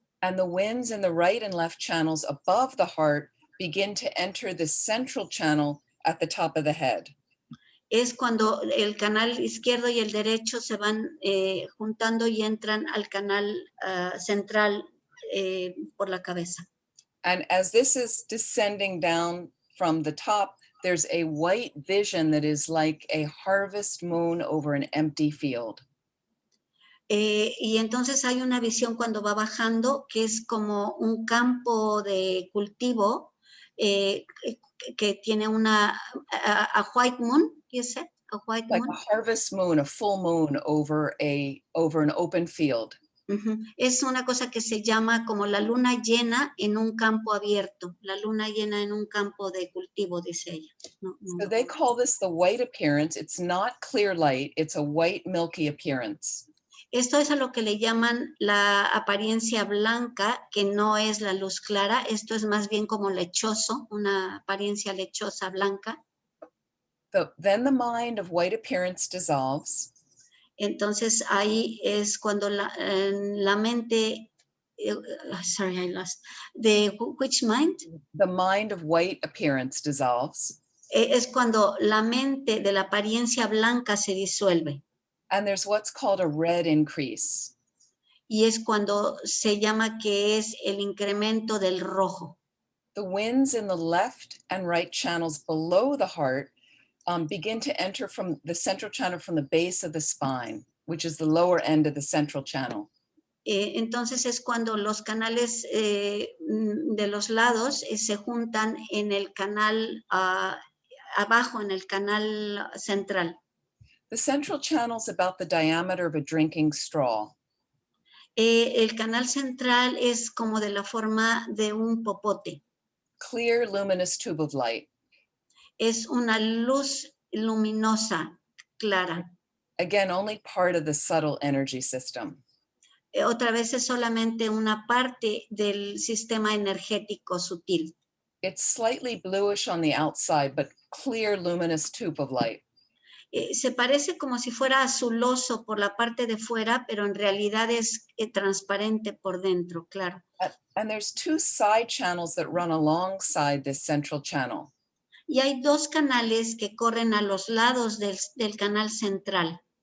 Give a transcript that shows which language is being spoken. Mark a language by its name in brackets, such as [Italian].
[English] and the winds in the right and left channels above the heart begin to enter the central channel at the top of the head. [Spanish] Es cuando el canal izquierdo y el derecho se van juntando y entran al canal central por la cabeza. [English] And as this is descending down from the top, there's a white vision that is like a harvest moon over an empty field. [Spanish] Y entonces hay una visión cuando va bajando que es como un campo de cultivo que tiene [English] a white moon, you said? A white like moon. A harvest moon, a full moon over an open field. [Spanish] Es una cosa que se llama como la luna llena en un campo abierto, la luna llena en un campo de cultivo, dice ella. [English] So they call this the white appearance. It's not clear light, it's a white milky appearance. [Spanish] Esto es a lo que le llaman la apariencia blanca, que no es la luz clara. Esto es más bien como lechoso, una apariencia lechosa blanca. [English] Then the mind of white appearance dissolves. [Spanish] Entonces ahí es cuando la mente, [English] sorry, I lost. Which mind? The mind of white appearance dissolves. [Spanish] Es cuando la mente de la apariencia blanca se disuelve. [English] And there's what's called a red increase. [Spanish] Y es cuando se llama que es el incremento del rojo. [English] The winds in the left and right channels below the heart begin to enter from the central channel from the base of the spine, which is the lower end of the central channel. [Spanish] Entonces es cuando los canales de los lados se juntan en el canal abajo, en el canal central. [English] The central channel is about the diameter of a drinking straw. [Spanish] El canal central es como de la forma de un popote. [English] Clear, luminous tube of light. [Spanish] Es una luz luminosa, clara. [English] Again, only part of the subtle energy system. [Spanish] Otra vez es solamente una parte del sistema energético sutil. [English] It's slightly bluish on the outside, but clear, luminous tube of light. [Spanish] Se parece como si fuera azuloso por la parte de fuera, pero en realidad es transparente por dentro, claro. [English] And there's two side channels that run alongside this central channel. [Spanish] Y hay dos canales que corren a los lados del canal central.